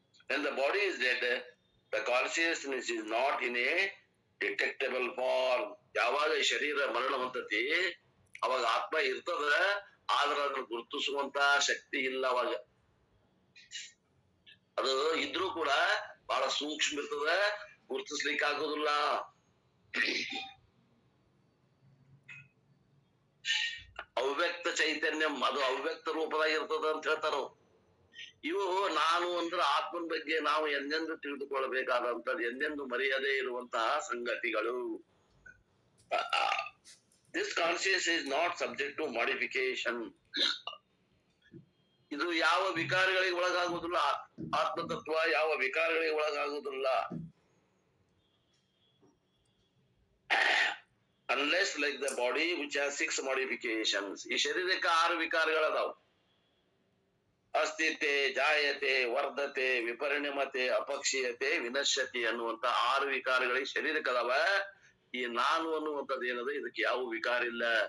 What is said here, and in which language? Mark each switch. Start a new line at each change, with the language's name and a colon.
English: When the body is dead, the consciousness is not in a detectable form.
Kannada: ಯಾವಾಗ ಈ ಶರೀರ ಮರಣ ಹೊಂದತಿ ಅವಾಗ ಆತ್ಮ ಇರ್ತದ, ಆದ್ರ ಅದನ್ನ ಗುರುತಿಸುವಂತ ಶಕ್ತಿ ಇಲ್ಲ. ಅವಾಗ ಅದು ಇದ್ರೂ ಕೂಡ ಬಹಳ ಸೂಕ್ಷ್ಮ ಇರ್ತದ, ಗುರುತಿಸ್ಲಿಕ್ಕೆ ಆಗೋದಿಲ್ಲ. ಅವ್ಯಕ್ತ ಚೈತನ್ಯಂ, ಅದು ಅವ್ಯಕ್ತ ರೂಪದಾಗಿರ್ತದ ಅಂತ ಹೇಳ್ತಾರ. ಇವು ನಾನು ಅಂದ್ರೆ ಆತ್ಮನ ಬಗ್ಗೆ ನಾವು ಎಂದೆಂದು ತಿಳಿದುಕೊಳ್ಳಬೇಕಾದಂತ, ಎಂದೆಂದು ಮರೆಯದೇ ಇರುವಂತಹ ಸಂಗತಿಗಳು.
English: This consciousness is not subject to modification.
Kannada: ಇದು ಯಾವ ವಿಕಾರಗಳಿಗೆ ಒಳಗಾಗುವುದಿಲ್ಲ. ಆತ್ಮತತ್ವ ಯಾವ ವಿಕಾರಗಳಿಗೆ ಒಳಗಾಗುವುದಿಲ್ಲ.
English: Unless like the body which has 6 modifications.
Kannada: ಈ ಶರೀರಕ್ಕೆ 6 ವಿಕಾರಗಳದಾವ. ಅಸ್ಥಿತೆ, ಜಾಯತೆ, ವರ್ಧತೆ, ವಿಪರಿಣಮತೆ, ಅಪಕ್ಷೀಯತೆ, ವಿನಶ್ಯತಿ ಅನ್ನುವಂತ 6 ವಿಕಾರಗಳಿಗೆ ಶರೀರಕ್ಕೆ ಅದಾವ. ಈ ನಾನು ಅನ್ನುವಂಥದ್ದು ಏನದ, ಇದಕ್ಕೆ ಯಾವ ವಿಕಾರ ಇಲ್ಲ.